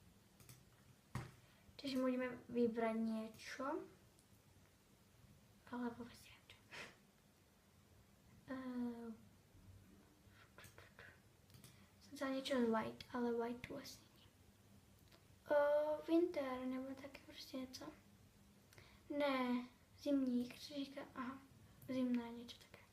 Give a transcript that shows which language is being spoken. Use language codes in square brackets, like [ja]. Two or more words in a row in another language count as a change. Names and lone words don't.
[sk] Čiže môžeme vybrať niečo. Alebo vlastne čo. Za niečo z white, ale white tu asi nie. Winter, [cs] nebo také proste něco. Ne, zimník, co říká, aha, [sk] zimná niečo také.